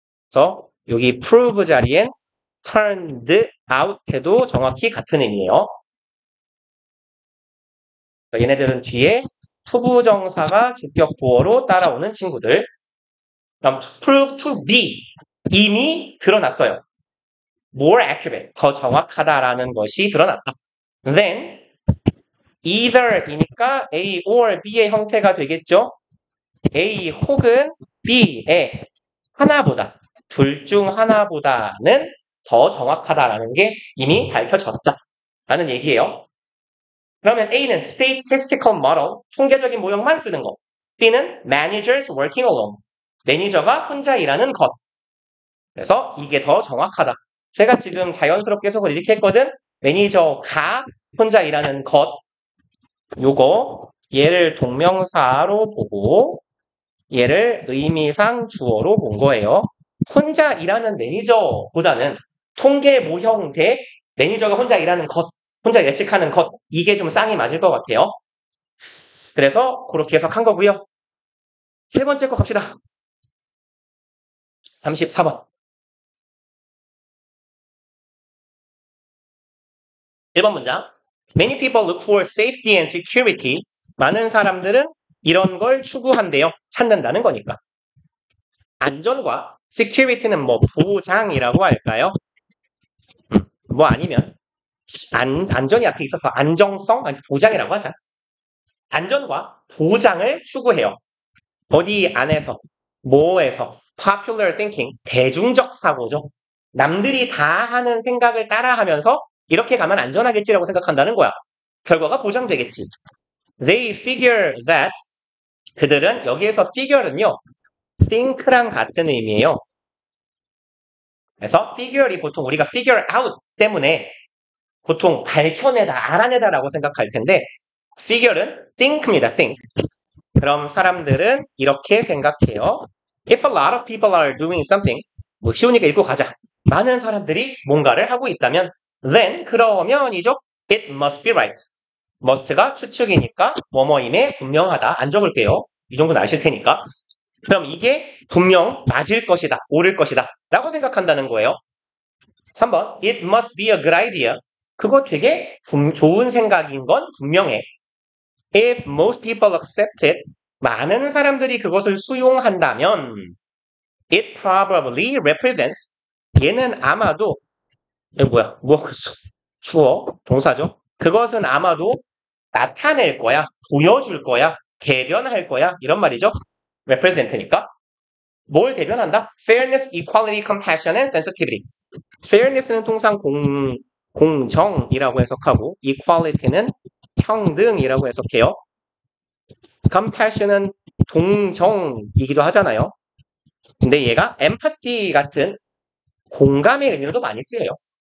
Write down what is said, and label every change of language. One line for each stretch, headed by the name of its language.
Korean: 그래서 여기 prove 자리엔 turned out 해도 정확히 같은 의미예요. 얘네들은 뒤에 투부정사가 주격 보어로 따라오는 친구들. 그럼
English: prove to be
Korean: 이미 드러났어요.
English: more accurate
Korean: 더 정확하다라는 것이 드러났다. then either이니까 A or B의 형태가 되겠죠. A 혹은 B의 하나보다 둘 중 하나보다는 더 정확하다라는 게 이미 밝혀졌다라는 얘기예요. 그러면 A는 statistical model, 통계적인 모형만 쓰는 거. B는
English: managers working alone,
Korean: 매니저가 혼자 일하는 것. 그래서 이게 더 정확하다. 제가 지금 자연스럽게 해석을 이렇게 했거든. 매니저가 혼자 일하는 것. 요거 얘를 동명사로 보고 얘를 의미상 주어로 본 거예요. 혼자 일하는 매니저보다는 통계 모형 대 매니저가 혼자 일하는 것, 혼자 예측하는 것, 이게 좀 쌍이 맞을 것 같아요. 그래서 그렇게 해석한 거고요. 세 번째 거 갑시다. 34번. 1번 문장.
English: Many people look for safety and security.
Korean: 많은 사람들은 이런 걸 추구한대요. 찾는다는 거니까. 안전과 security는 뭐 보장이라고 할까요? 뭐 아니면 안전이 앞에 있어서 안정성, 아니 보장이라고 하자. 안전과 보장을 추구해요. 어디 안에서, 뭐에서,
English: popular thinking,
Korean: 대중적 사고죠. 남들이 다 하는 생각을 따라하면서 이렇게 가면 안전하겠지라고 생각한다는 거야. 결과가 보장되겠지.
English: They figure that
Korean: 그들은 여기에서
English: figure는요.
Korean: think랑 같은 의미예요. 그래서 figure이 보통 우리가 figure out 때문에 보통 밝혀내다, 알아내다라고 생각할 텐데 figure는 think입니다.
English: think.
Korean: 그럼 사람들은 이렇게 생각해요.
English: If a lot of people are doing something,
Korean: 뭐 쉬우니까 읽고 가자. 많은 사람들이 뭔가를 하고 있다면
English: then
Korean: 그러면이죠.
English: It must be right.
Korean: must가 추측이니까 뭐뭐임에 분명하다. 안 적을게요. 이 정도는 아실 테니까. 그럼 이게 분명 맞을 것이다. 옳을 것이다. 라고 생각한다는 거예요.
English: 3번 It must be a good idea.
Korean: 그거 되게 좋은 생각인 건 분명해.
English: If most people accept it,
Korean: 많은 사람들이 그것을 수용한다면
English: it probably represents
Korean: 얘는 아마도 뭐야 주어 동사죠. 그것은 아마도 나타낼 거야, 보여줄 거야, 대변할 거야 이런 말이죠. represent니까 뭘 대변한다?
English: fairness, equality, compassion, and sensitivity.
Korean: fairness는 통상 공정이라고 해석하고 equality는 평등이라고 해석해요. compassion은 동정이기도 하잖아요. 근데 얘가 empathy 같은 공감의 의미로도 많이 쓰여요.